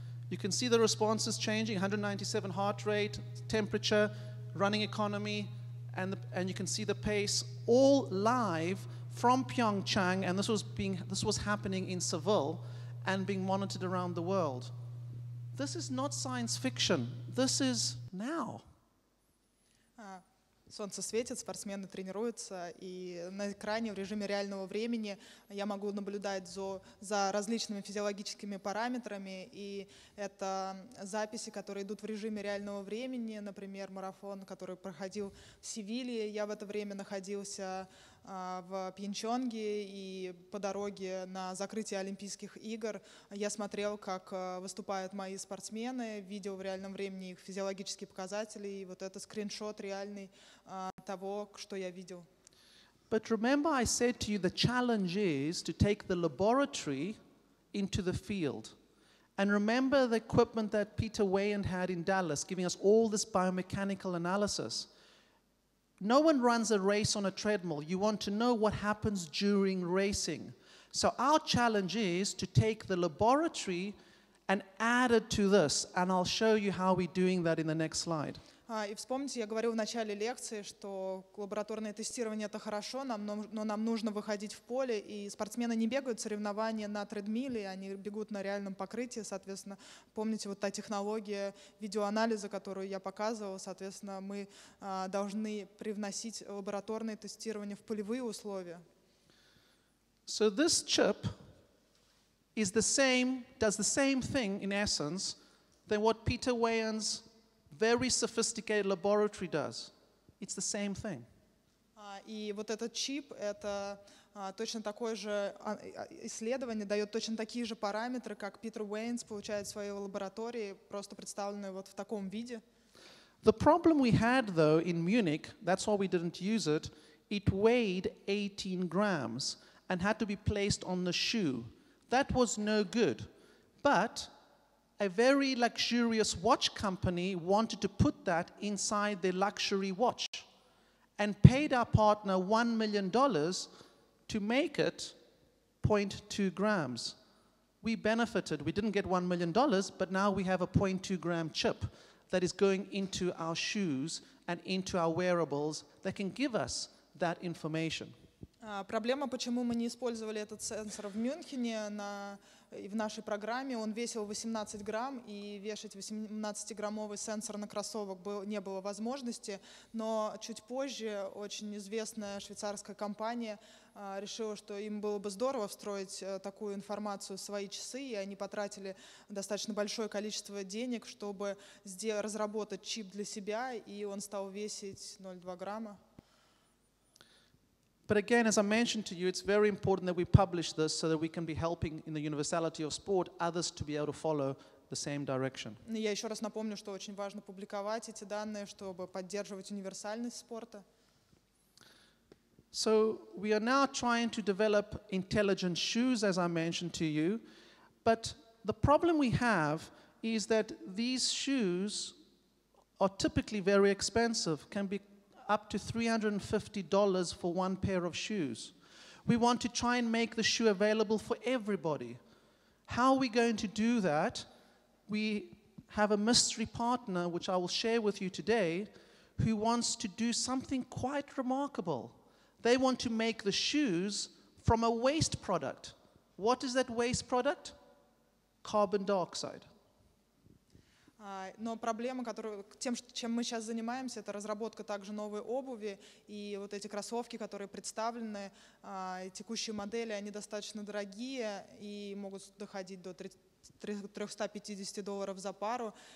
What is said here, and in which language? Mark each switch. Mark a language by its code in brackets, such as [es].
[en] You can see the responses changing, 197 heart rate, temperature, running economy, and you can see the pace, all live from Pyeongchang, and this was happening in Seville and being monitored around the world. This is not science fiction. This is now. [ru] Солнце светит, спортсмены тренируются, и на экране в режиме реального времени я могу наблюдать за различными физиологическими параметрами, и это записи, которые идут в режиме реального времени, например, марафон, который проходил в Севиле, я в это время находился в Пхенчхане, и по дороге на закрытие Олимпийских игр я смотрел, как выступают мои спортсмены, видел в реальном времени их физиологические показатели, и вот это скриншот реальный того, что я видел. [en] But remember I said to you the challenge is to take the laboratory into the field. And remember the equipment that Peter Weyand had in Dallas, giving us all this biomechanical analysis. No one runs a race on a treadmill. You want to know what happens during racing. So our challenge is to take the laboratory and add it to this. And I'll show you how we're doing that in the next slide. [ru] И вспомните, я говорил в начале лекции, что лабораторное тестирование – это хорошо, но нам нужно выходить в поле, и спортсмены не бегают соревнования на тредмиле, они бегут на реальном покрытии, соответственно, помните вот та технология видеоанализа, которую я показывал, соответственно, мы должны привносить лабораторное тестирование в полевые условия. [en] So this chip is the same, does the same thing in essence than what Peter Weyand's very sophisticated laboratory does. It's the same thing. [ru] И вот этот чип, это точно такое же исследование, дает точно такие же параметры, как Питер Уэйнс получает в своей лаборатории, просто представленные вот в таком виде. [en] The problem we had though in Munich, that's why we didn't use it, it weighed 18 grams and had to be placed on the shoe. That was no good. But a very luxurious watch company wanted to put that inside their luxury watch and paid our partner $1 million to make it 0.2 grams. We benefited. We didn't get $1 million, but now we have a 0.2 gram chip that is going into our shoes and into our wearables that can give us that information. [ru] Проблема, почему мы не использовали этот сенсор в Мюнхене в нашей программе, он весил 18 грамм, и вешать 18-граммовый сенсор на кроссовок не было возможности, но чуть позже очень известная швейцарская компания решила, что им было бы здорово встроить такую информацию в свои часы, и они потратили достаточно большое количество денег, чтобы разработать чип для себя, и он стал весить 0,2 грамма. [en] But again, as I mentioned to you, it's very important that we publish this so that we can be helping in the universality of sport others to be able to follow the same direction. [ru] Я еще раз напомню, что очень важно публиковать эти данные, чтобы поддерживать универсальность спорта. [en] So we are now trying to develop intelligent shoes, as I mentioned to you, but the problem we have is that these shoes are typically very expensive, can be up to $350 for one pair of shoes. We want to try and make the shoe available for everybody. How are we going to do that? We have a mystery partner, which I will share with you today, who wants to do something quite remarkable. They want to make the shoes from a waste product. What is that waste product? Carbon dioxide. [ru] Но проблема, тем, чем мы сейчас занимаемся, это разработка также новой обуви. И вот эти кроссовки, которые представлены, текущие модели, они достаточно дорогие и могут доходить до $350 за пару.